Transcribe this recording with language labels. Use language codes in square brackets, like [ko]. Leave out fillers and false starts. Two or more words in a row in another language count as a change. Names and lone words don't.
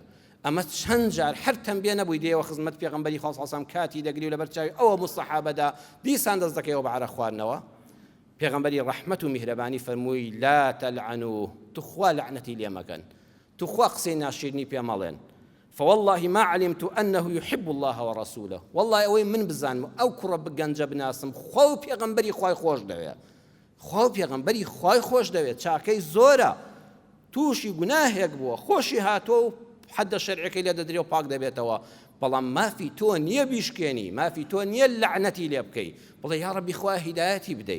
[ckb] ئەمە چەند جار هەر تەنبیه نەبووی دێەوە خزمەت پێغەمبەری خوا [ar] صلی الله علیه و سلم [ckb] کاتی دەگری و لەبەر چاوی ئەوە مستەحابەدا دیسان دەست دەکەیەوە بە عەرەق خواردنەوە. پێغەمبەری ڕەحمەت و میهرەبانی فەرمووی [ar] لا تەلعنوه، [ckb] توخوا لعنەتی لێ مەکەن، توخوا قسەی ناشیرنی پێ مەڵێن. [ar] فوالله ما علمت أنه يحب الله ورسوله، والله [ckb] ئەوەی من بزانم ئەو کوڕە بگەنجە بناسم خوا و پێغەمبەری خوای خۆش دەوێت، خوا و پێغەمبەری خوای خۆش دەوێت، چاکەی زۆرە، تووشی گوناهێک بووە، خۆشی هاتۆ و حەدە شەرعەکەی لێ دەدرێ و پاک دەبێتەوە، بەڵام مافی تۆ نییە بیشکێنی، مافی تۆ نییە لعنەتی لێ بکەی، بڵێ [ar] یا ڕەبی [ckb] خوا هیدایەتی بدەی.